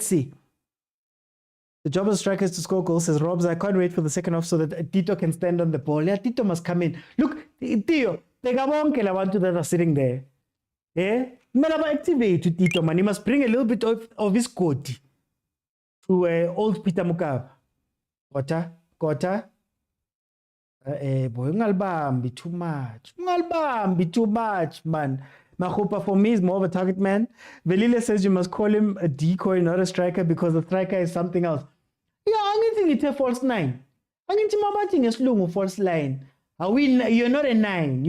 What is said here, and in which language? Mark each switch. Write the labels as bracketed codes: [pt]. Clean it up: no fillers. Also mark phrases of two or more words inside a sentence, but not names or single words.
[en] The job of striker is to score goals, says Robs. I can't wait for the second half so that Tito can stand on the ball. Yeah, Tito must come in. Look, Tito, they got one killer one that are sitting there. Yeah? Activate to Tito, man. He must bring a little bit of his code to old Peter Mukab. Kota. Boy, ungalibambi too much, man. Makgopa for me is more of a target man. Velile says you must call him a decoy, not a striker, because the striker is something else. Yeah, I think it's a false nine. I think it's a false line. You're not a nine.